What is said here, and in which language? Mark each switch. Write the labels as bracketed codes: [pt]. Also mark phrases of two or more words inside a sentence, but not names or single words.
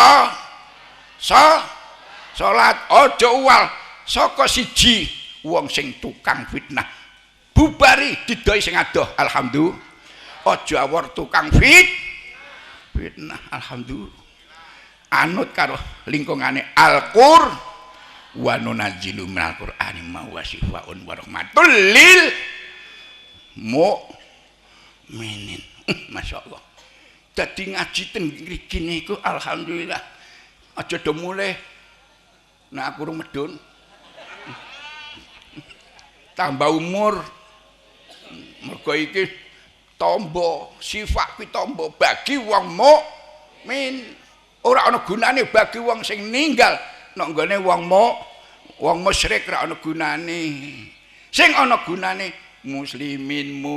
[jv] salat aja uwal saka siji wong sing tukang fitnah bubari didoi sing adoh alhamdulillah aja awor tukang fitnah alhamdulillah anut karo lingkungane Al-Qur [ar] وننزل من القرآن ما هو شفاء ورحمة للمؤمنين [jv] masyaallah. Dadi ngaji ten mriki niku alhamdulillah aja do mulih nek aku urung medun tambah umur mergo iki tombo sifat kuwi tombo bagi wong mukmin ora ana gunane bagi wong sing ninggal nek nggone wong musyrik ora ana gunane sing ana gunane muslimin